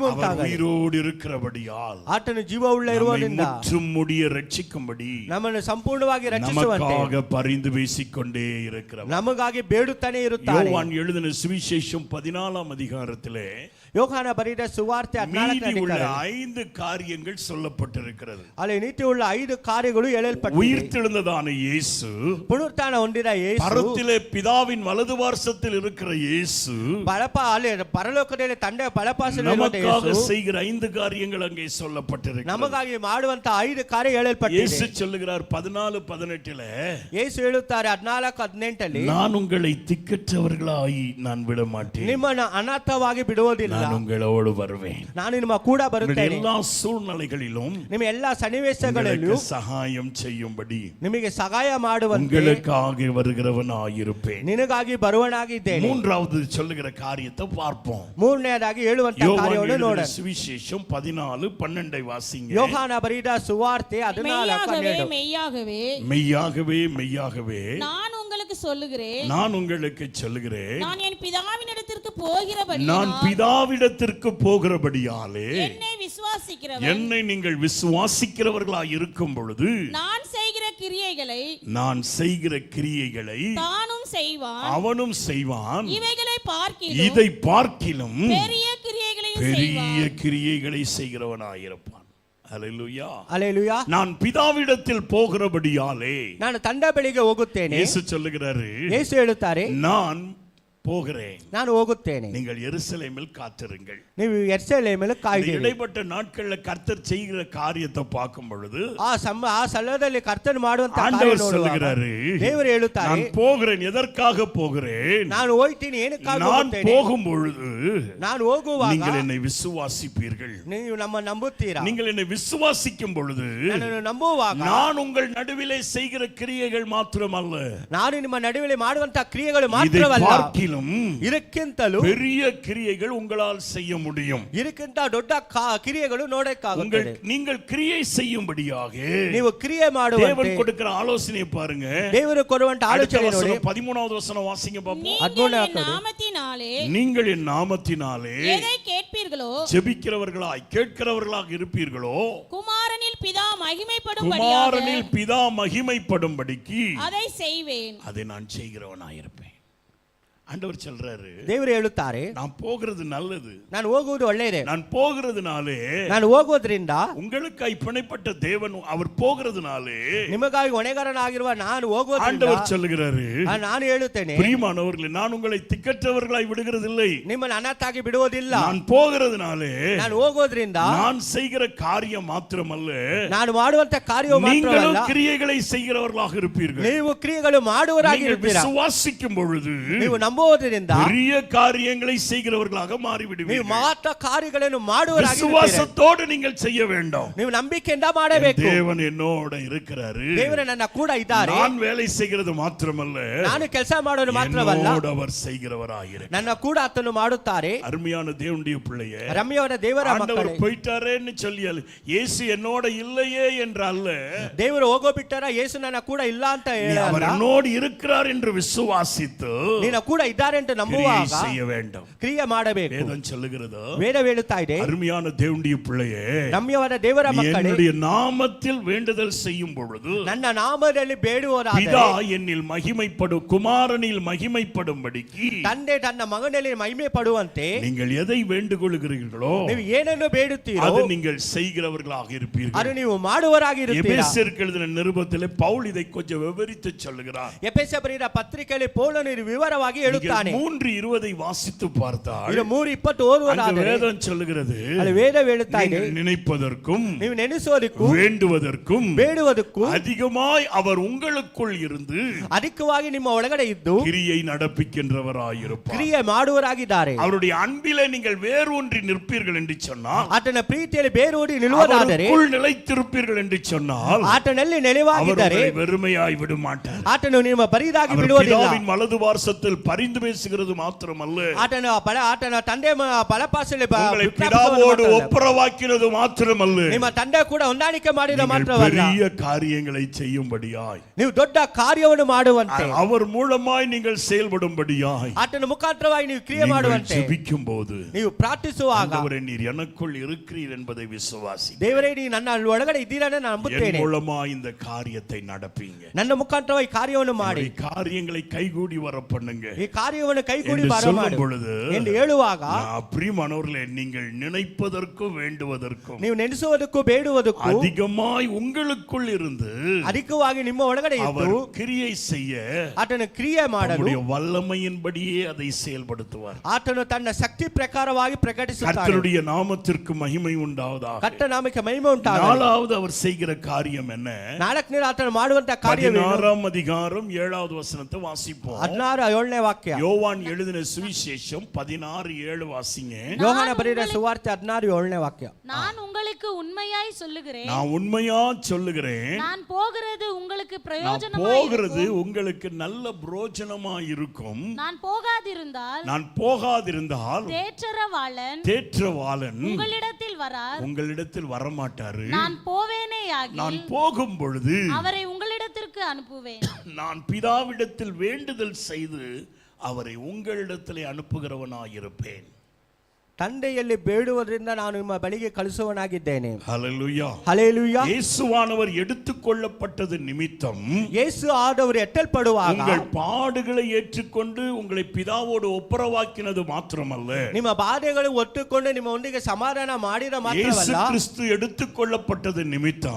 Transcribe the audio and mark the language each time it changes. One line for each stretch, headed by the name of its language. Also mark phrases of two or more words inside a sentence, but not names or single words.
Tamil: அவர்
Kannada: ಉಂಟಾಗಲಿ.
Tamil: உயிரோடு இருக்கிறபடியால்
Kannada: ಆತನು ಜೀವವುಳ್ಳ ಇರುವುದರಿಂದ
Tamil: முற்றும் முடிய ரட்சிக்கும்படி
Kannada: ನಮ್ಮನ್ನು ಸಂಪೂರ್ಣವಾಗಿ ರಕ್ಷಿಸುವಂತೆ
Tamil: நமக்காக பரிந்து பேசிக்கொண்டே இருக்கிறவர்.
Kannada: ನಮಗಾಗಿ ಬೇಡುತ್ತಾನೆ ಇರುತ್ತಾನೆ.
Tamil: யோவான் எழுதின சுவிசேஷம் 14ஆம் அதிகாரத்திலே
Kannada: ಯೋಹಾನ ಬರೆದ ಸುವಾರ್ತೆ 14ನೇ
Tamil: மீதி உள்ள
Kannada: ಅಧ್ಯಾಯ
Tamil: 5 காரியங்கள் சொல்லப்பட்டிருக்கிறது.
Kannada: ಅಲ್ಲಿ ನೀತಿ ಉಳ್ಳ 5 ಕಾರ್ಯಗಳು ಹೇಳಲ್ಪಟ್ಟಿವೆ.
Tamil: உயிர்த்தெழுந்ததான இயேசு,
Kannada: ಪುನರುತ್ಥಾನ ಹೊಂದಿದ ಯೇಸು,
Tamil: பரத்திலே பிதாவின் வலது பார்சத்தில் இருக்கிற இயேசு,
Kannada: ಅಲ್ಲಿ ಪರಲೋಕದಲ್ಲಿ ತಂದೆ ಬಲಪಾಸದಲ್ಲಿ
Tamil: நமக்காக
Kannada: ಯೇಸು
Tamil: செய்கிற 5 காரியங்கள் அங்கே சொல்லப்பட்டிருக்கிறது.
Kannada: ನಮಗಾಗಿ ಮಾಡುವಂತ 5 ಕಾರ್ಯ ಹೇಳಲ್ಪಟ್ಟಿದೆ.
Tamil: இயேசு சொல்லுகிறார் 14:18
Kannada: ಯೇಸು ಹೇಳುತ್ತಾರೆ 14:18
Tamil: நான் உங்களை திக்கற்றவர்களாய் நான் விட மாட்டேன்,
Kannada: ನಿಮ್ಮನ್ನು ಅನಾಥವಾಗಿ ಬಿಡುವುದಿಲ್ಲ,
Tamil: நான் உங்களோடு வருவேன்.
Kannada: ನಾನು ನಿಮ್ಮ ಕೂಡ ಬರುತ್ತೇನೆ.
Tamil: எல்லா சூழ்நிலைகளிலும்
Kannada: ನಿಮ್ಮ ಎಲ್ಲಾ ಸನ್ನಿವೇಶಗಳಲ್ಲೂ
Tamil: உங்களுக்கு சகாயம் செய்யும்படி
Kannada: ನಿಮಗೆ ಸಹಾಯ ಮಾಡುವಂತೆ
Tamil: உங்களுக்காக வருகிறவனாயிருப்பேன்.
Kannada: ನಿನಗಾಗಿ ಬರುವನಾಗಿದ್ದೇನೆ.
Tamil: மூன்றாவது சொல்லுகிற காரியத்தை பார்ப்போம்.
Kannada: ಮೂರನೆಯದಾಗಿ ಹೇಳುವಂತ
Tamil: யோவான்
Kannada: ಕಾರ್ಯವನ್ನು
Tamil: எழுதின
Kannada: ನೋಡೋಣ.
Tamil: சுவிசேஷம் 14:12 வாசிங்க.
Kannada: ಯೋಹಾನ ಬರೆದ ಸುವಾರ್ತೆ 14:12
Tamil: மெய்யாகவே மெய்யாகவே மெய்யாகவே நான் உங்களுக்கு சொல்லுகிறேன், நான் உங்களுக்கு சொல்லுகிறேன், நான் என் பிதாவினிடத்திற்கு போகிறபடி நான் பிதாவிடத்திற்கு போகிறபடியாலே என்னை நீங்கள் விசுவாசிக்கிறவர்களாய் இருக்கும் பொழுது நான் செய்கிற கிரியைகளை தானும் செய்வான், அவனும் செய்வான், இதை பார்க்கிலும் பெரிய கிரியைகளை செய்கிறவனாயிருப்பான். அல்லேலூயா. அல்லேலூயா. நான் பிதாவிடத்தில் போகிறபடியாலே
Kannada: ನಾನು ತಂದೆ ಬಳಿಗೆ ಹೋಗುತ್ತೇನೆ.
Tamil: இயேசு சொல்லுகிறாரு,
Kannada: ಯೇಸು ಹೇಳುತ್ತಾರೆ,
Tamil: நான் போகிறேன்,
Kannada: ನಾನು ಹೋಗುತ್ತೇನೆ,
Tamil: நீங்கள் எருசலேமில் காத்திருங்கள்.
Kannada: ನೀವು ಯೆರೂಸಲೇಮಿನಲ್ಲಿ
Tamil: இந்த
Kannada: ಕಾಯಿರಿ.
Tamil: இடைப்பட்ட நாட்கள்ல கர்த்தர் செய்கிற காரியத்தை பார்க்கும் பொழுது
Kannada: ಆ ಸ್ಥಳದಲ್ಲಿ ಕರ್ತನು ಮಾಡುವಂತ
Tamil: ஆண்டவர் சொல்லுகிறாரு,
Kannada: ದೇವರು ಹೇಳುತ್ತಾರೆ,
Tamil: நான் போகிறேன். எதற்காக போகிறேன்?
Kannada: ನಾನು ಹೋಗ್ತೀನಿ, ಏನಕ್ಕಾಗಿ
Tamil: நான்
Kannada: ಹೋಗುತ್ತೇನೆ?
Tamil: போகும் பொழுது
Kannada: ನಾನು ಹೋಗುವಾಗ
Tamil: நீங்கள் என்னை விசுவாசிப்பீர்கள்.
Kannada: ನೀವು ನಮ್ಮ ನಂಬುತ್ತೀರಾ?
Tamil: நீங்கள் என்னை விசுவாசிக்கும் பொழுது
Kannada: ನನ್ನನ್ನು ನಂಬುವಾಗ
Tamil: நான் உங்கள் நடுவிலே செய்கிற கிரியைகள் மாத்திரமல்ல,
Kannada: ನಾನು ನಿಮ್ಮ ನಡುವೆ ಮಾಡುವಂತ ಕ್ರಿಯೆಗಳು
Tamil: இதை
Kannada: ಮಾತ್ರವಲ್ಲ,
Tamil: பார்க்கிலும்
Kannada: ಇದಕ್ಕಿಂತಲೂ
Tamil: பெரிய கிரியைகள் உங்களால் செய்ய முடியும்.
Kannada: ಇದಕ್ಕಿಂತ ದೊಡ್ಡ ಕ್ರಿಯೆಗಳು ನೋಡಕ್ಕಾಗುತ್ತದೆ.
Tamil: நீங்கள் கிரியை செய்யும்படியாக
Kannada: ನೀವು ಕ್ರಿಯೆ ಮಾಡುವಂತೆ
Tamil: தேவன் கொடுக்கிற ஆலோசனையை பாருங்க.
Kannada: ದೇವರು ಕೊಡುವಂತ ಆಲೋಚನೆ ನೋಡಿ.
Tamil: 13வது வசனம் வாசிங்க பாப்போம். நீங்கள் என் நாமத்தினாலே நீங்கள் என் நாமத்தினாலே எதை கேட்பீர்களோ, ஜெபிக்கிறவர்களாய் கேட்கிறவர்களாக இருப்பீர்களோ, குமாரனில் பிதா மகிமைப்படும்படியாக குமாரனில் பிதா மகிமைப்படும்படிக்கு அதை செய்வேன். அதை நான் செய்கிறவனாயிருப்பேன். ஆண்டவர் சொல்றாரு,
Kannada: ದೇವರು ಹೇಳುತ್ತಾರೆ,
Tamil: நான் போகிறது நல்லது,
Kannada: ನಾನು ಹೋಗುವುದು ಒಳ್ಳೆಯದೇ,
Tamil: நான் போகிறதுனாலே
Kannada: ನಾನು ಹೋಗುವುದರಿಂದ
Tamil: உங்களுக்காய் பிணைப்பட்ட தேவன் அவர் போகிறதுனாலே
Kannada: ನಿಮಗಾಗಿ ಹೊಣೆಗಾರನಾಗಿರುವ ನಾನು ಹೋಗುವುದರಿಂದ
Tamil: ஆண்டவர் சொல்லுகிறாரு,
Kannada: ನಾನು ಹೇಳುತ್ತೇನೆ,
Tamil: பிரியமானவர்களே, நான் உங்களை திக்கற்றவர்களாய் விடுகிறதில்லை,
Kannada: ನಿಮ್ಮನ್ನು ಅನಾಥಾಗಿ ಬಿಡುವುದಿಲ್ಲ.
Tamil: நான் போகிறதுனாலே
Kannada: ನಾನು ಹೋಗೋದ್ರಿಂದ
Tamil: நான் செய்கிற காரியம் மாத்திரமல்ல,
Kannada: ನಾನು ಮಾಡುವಂತ ಕಾರ್ಯವು
Tamil: நீங்களும்
Kannada: ಮಾತ್ರವಲ್ಲ,
Tamil: கிரியைகளை செய்கிறவர்களாக இருப்பீர்கள்.
Kannada: ನೀವು ಕ್ರಿಯೆಗಳು ಮಾಡುವರಾಗಿರುತ್ತೀರಾ.
Tamil: விசுவாசிக்கும் பொழுது
Kannada: ನೀವು ನಂಬುವುದರಿಂದ
Tamil: பெரிய காரியங்களை செய்கிறவர்களாக
Kannada: ನೀವು
Tamil: மாறிவிடுவீர்கள்.
Kannada: ಮಹತ್ವ ಕಾರ್ಯಗಳನ್ನು ಮಾಡುವರಾಗಿರುತ್ತೀರಾ.
Tamil: விசுவாசத்தோடு நீங்கள் செய்ய வேண்டும்.
Kannada: ನೀವು ನಂಬಿಕೆಯಿಂದ ಮಾಡಬೇಕು.
Tamil: தேவன் என்னோட இருக்கிறாரு,
Kannada: ದೇವರು ನನ್ನ ಕೂಡ ಇದ್ದಾರೆ.
Tamil: நான் வேலை செய்கிறது மாத்திரமல்ல,
Kannada: ನಾನು ಕೆಲಸ ಮಾಡೋದು ಮಾತ್ರವಲ್ಲ,
Tamil: என்னோடு அவர் செய்கிறவராயிருக்கிறார்.
Kannada: ನನ್ನ ಕೂಡ ಆತನು ಮಾಡುತ್ತಾರೆ.
Tamil: அருமையான தேவனுடைய பிள்ளையே,
Kannada: ರಮ್ಯವರ ದೇವರ
Tamil: ஆண்டவர்
Kannada: ಮಕ್ಕಳೇ,
Tamil: போயிட்டாரேன்னு சொல்லி இயேசு என்னோட இல்லையே என்றல்ல,
Kannada: ದೇವರು ಹೋಗೋ ಬಿಟ್ಟಾರ, ಯೇಸು ನನ್ನ ಕೂಡ ಇಲ್ಲ ಅಂತ
Tamil: அவர்
Kannada: ಹೇಳಲ್ಲ,
Tamil: என்னோடு இருக்கிறார் என்று விசுவாசித்து
Kannada: ನಿನ್ನ ಕೂಡ ಇದ್ದಾರೆ ಅಂತ
Tamil: கிரியை
Kannada: ನಂಬುವಾಗ
Tamil: செய்ய வேண்டும்.
Kannada: ಕ್ರಿಯೆ ಮಾಡಬೇಕು.
Tamil: வேதம் சொல்லுகிறது,
Kannada: ವೇದ ಹೇಳುತ್ತಾ ಇದೆ,
Tamil: அருமையான தேவனுடைய பிள்ளையே,
Kannada: ರಮ್ಯವರ ದೇವರ ಮಕ್ಕಳೇ,
Tamil: என்னுடைய நாமத்தில் வேண்டுதல் செய்யும் பொழுது
Kannada: ನನ್ನ ನಾಮದಲ್ಲಿ ಬೇಡುವರಾದರೆ
Tamil: பிதா என்னில் மகிமைப்படும், குமாரனில் மகிமைப்படும்படிக்கு
Kannada: ತಂದೆ ತನ್ನ ಮಗನಲ್ಲಿ ಮಹಿಮೆ ಪಡುವಂತೆ
Tamil: நீங்கள் எதை வேண்டுகொள்கிறீர்களோ
Kannada: ನೀವು ಏನನ್ನು ಬೇಡುತ್ತೀರೋ
Tamil: அது நீங்கள் செய்கிறவர்களாக இருப்பீர்கள்.
Kannada: ಅದು ನೀವು ಮಾಡುವರಾಗಿರುತ್ತೀರಾ.
Tamil: எபேசியருக்கு எழுதின நிருபத்திலே பவுல் இதை கொஞ்சம் விவரித்து சொல்லுகிறார்.
Kannada: ಎಫೆಸ ಬರೆದ ಪತ್ರಿಕೆಯಲ್ಲಿ ಪೌಲನು ವಿವರವಾಗಿ ಹೇಳುತ್ತಾನೆ.
Tamil: 3:20 வாசித்து பார்த்தால்
Kannada: ಇದು 3:20 ಓದುವುದಾದರೆ
Tamil: வேதம் சொல்லுகிறது,
Kannada: ಅಲ್ಲಿ ವೇದ ಹೇಳುತ್ತಾ ಇದೆ,
Tamil: நீங்கள் நினைப்பதற்கும்
Kannada: ನೀವು ನೆನೆಸೋದಕ್ಕೂ
Tamil: வேண்டுவதற்கும்
Kannada: ಬೇಡುವುದಕ್ಕೂ
Tamil: அதிகமாய் அவர் உங்களுக்குள் இருந்து
Kannada: ಅಧಿಕವಾಗಿ ನಿಮ್ಮ ಒಳಗಡೆ ಇದ್ದು
Tamil: கிரியை நடப்பிக்கின்றவராயிருப்பார்.
Kannada: ಕ್ರಿಯೆ ಮಾಡುವರಾಗಿದ್ದಾರೆ.
Tamil: அவருடைய அன்பிலே நீங்கள் வேரூன்றி நிற்பீர்கள் என்று சொன்னால்,
Kannada: ಆತನ ಪ್ರೀತಿಯಲ್ಲಿ ಬೇರೂಡಿ ನಿಲ್ಲುವುದಾದರೆ,
Tamil: அவருக்குள் நிலைத்திருப்பீர்கள் என்று சொன்னால்,
Kannada: ಆತನಲ್ಲಿ
Tamil: அவர்
Kannada: ನೆಲೆವಾಗಿದ್ದರೆ
Tamil: உங்களை வெறுமையாய் விட மாட்டார்.
Kannada: ಆತನು ನಿಮ್ಮ ಬರಿದಾಗಿ
Tamil: அவர்
Kannada: ಬಿಡುವುದಿಲ್ಲ.
Tamil: பிதாவின் வலது பார்சத்தில் பரிந்து பேசுகிறது மாத்திரமல்ல,
Kannada: ಆತನ ತಂದೆ ಬಲಪಾಸಲ್ಲಿ
Tamil: உங்களை பிதாவோடு ஒப்புரவாக்கினது மாத்திரமல்ல,
Kannada: ನಿಮ್ಮ ತಂದೆ ಕೂಡ ಹೊಂದಾಣಿಕೆ ಮಾಡಿದ
Tamil: நீங்கள்
Kannada: ಮಾತ್ರವಲ್ಲ,
Tamil: பெரிய காரியங்களை செய்யும்படியாய்,
Kannada: ನೀವು ದೊಡ್ಡ ಕಾರ್ಯವನ್ನು ಮಾಡುವಂತೆ,
Tamil: அவர் மூலமாய் நீங்கள் செயல்படும்படியாய்,
Kannada: ಆತನ ಮುಖಾಂತರವಾಗಿ ನೀವು ಕ್ರಿಯೆ
Tamil: நீங்கள்
Kannada: ಮಾಡುವಂತೆ,
Tamil: ஜெபிக்கும் போது
Kannada: ನೀವು ಪ್ರಾರ್ಥಿಸುವಾಗ,
Tamil: ஆண்டவரே நீர் எனக்குள் இருக்கிறீர் என்பதை விசுவாசி,
Kannada: ದೇವರೇ ನೀ ನನ್ನ ಒಳಗಡೆ ಇದ್ದೀರಾ ನಾನು
Tamil: என்
Kannada: ನಂಬುತ್ತೇನೆ,
Tamil: மூலமாய் இந்த காரியத்தை நடப்பீங்க,
Kannada: ನನ್ನ ಮುಖಾಂತರವಾಗಿ ಕಾರ್ಯವನ್ನು ಮಾಡಿ,
Tamil: இந்த காரியங்களை கைகூடி வர பண்ணுங்க
Kannada: ಈ ಕಾರ್ಯವನ್ನು ಕೈಗೂಡಿ
Tamil: என்று
Kannada: ಬರ
Tamil: சொல்லும்
Kannada: ಮಾಡಿ
Tamil: பொழுது,
Kannada: ಎಂದು ಹೇಳುವಾಗ,
Tamil: பிரியமானவர்களே, நீங்கள் நினைப்பதற்கும் வேண்டுவதற்கும்
Kannada: ನೀವು ನೆನೆಸುವುದಕ್ಕೂ ಬೇಡುವುದಕ್ಕೂ
Tamil: அதிகமாய் உங்களுக்குள் இருந்து
Kannada: ಅಧಿಕವಾಗಿ ನಿಮ್ಮ ಒಳಗಡೆ
Tamil: அவர்
Kannada: ಇದ್ದು
Tamil: கிரியை செய்ய
Kannada: ಆತನ ಕ್ರಿಯೆ ಮಾಡಲು
Tamil: தம்முடைய வல்லமையின்படியே அதை செயல்படுத்துவார்.
Kannada: ಆತನು ತನ್ನ ಶಕ್ತಿ ಪ್ರಕಾರವಾಗಿ ಪ್ರಕಟಿಸುತ್ತಾನೆ.
Tamil: கர்த்தருடைய நாமத்திற்கு மகிமை உண்டாவதாக.
Kannada: ಕರ್ತ ನಾಮಕ್ಕೆ ಮಹಿಮೆ ಉಂಟಾಗಲಿ.
Tamil: நாலாவது அவர் செய்கிற காரியம் என்ன?
Kannada: ನಾಲ್ಕನೇ ಆತನು ಮಾಡುವಂತ ಕಾರ್ಯವೇನು?
Tamil: 16ஆம் அதிகாரம் 7வது வசனத்தை வாசிப்போம்.
Kannada: 16 வாಕ್ಯ.
Tamil: யோவான் எழுதின சுவிசேஷம் 16:7 வாசிங்க.
Kannada: யோவாನ ಬರೆದ ಸುವಾರ್ತೆ 16 ವಾಕ್ಯ.
Tamil: நான் உங்களுக்கு உண்மையாய் சொல்லுகிறேன், நான் உண்மையா சொல்லுகிறேன், நான் போகிறது உங்களுக்கு நான் பிரயோஜனமாய் போகிறது இருக்கும். உங்களுக்கு நல்ல பிரயோஜனமா இருக்கும். நான் போகாதிருந்தால் தேற்றவாளன் உங்களிடத்தில் வரார், உங்களிடத்தில் வரமாட்டாரு. நான் போவேனேயாகில் நான் போகும் பொழுது அவரை உங்களிடத்திற்கு அனுப்புவேன். நான் பிதாவிடத்தில் வேண்டுதல் செய்து அவரை உங்களிடத்திலே அனுப்புகிறவனாயிருப்பேன்.
Kannada: ತಂದೆಯಲ್ಲಿ ಬೇಡುವುದರಿಂದ ನಾನು ನಿಮ್ಮ ಬಳಿಗೆ ಕಳಿಸುವನಾಗಿದ್ದೇನೆ.
Tamil: ஹல்லேலூயா. ஹல்லேலூயா. இயேசுவானவர் எடுத்துக்கொள்ளப்பட்டது நிமித்தம் இயேசு ஆண்டவர் எட்டல்படுவாக உங்கள் பாடுகளை ஏற்றுக்கொண்டு உங்களை பிதாவோடு ஒப்புரவாக்கினது மாத்திரமல்ல,
Kannada: ನಿಮ್ಮ ಬಾಧೆಗಳು ಒಟ್ಟುಕೊಂಡು ನಿಮ್ಮ ಒಂದಿಗೆ ಸಮಾಧಾನ ಮಾಡಿದ
Tamil: இயேசு
Kannada: ಮಾತ್ರವಲ್ಲ,
Tamil: கிறிஸ்து எடுத்துக்கொள்ளப்பட்டது நிமித்தம்